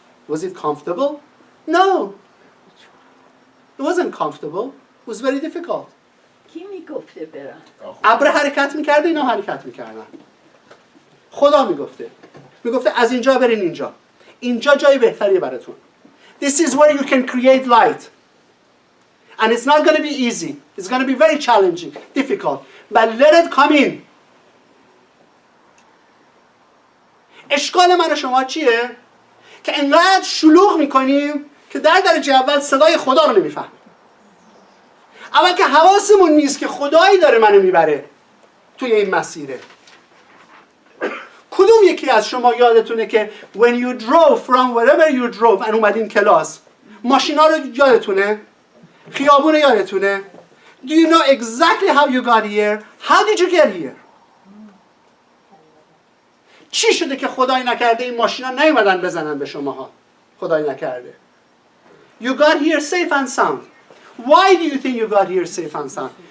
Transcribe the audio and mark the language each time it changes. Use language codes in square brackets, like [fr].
[en] Was it comfortable? No. It wasn't comfortable. It was very difficult. [fa] کی میگفته برن؟ ابر حرکت میکرده، اینا حرکت میکردن. خدا میگفته از اینجا برین اینجا. اینجا جای بهتریه براتون. [en] This is where you can create light. And it's not going to be easy. It's going to be very challenging, difficult. But let it come in. [fa] اشکال من و شما چیه؟ که انقدر شلوغ میکنیم که در درجه اول صدای خدا رو نمیفهمیم. اول که حواسمون نیست که خدایی داره منو میبره توی این مسیره. کدوم یکی از شما یادتونه که [en] when you drove from wherever you drove and [fa] اومدین کلاس، ماشینا رو یادتونه؟ [en] خیابون رو یادتونه؟ Do you know exactly how you got here? How did you get here? [fa] چی شده که خدای نکرده این ماشینا نیومدن بزنن به شماها؟ خدای نکرده. [en] You got here safe and sound. Why do you think you got here safe and sound?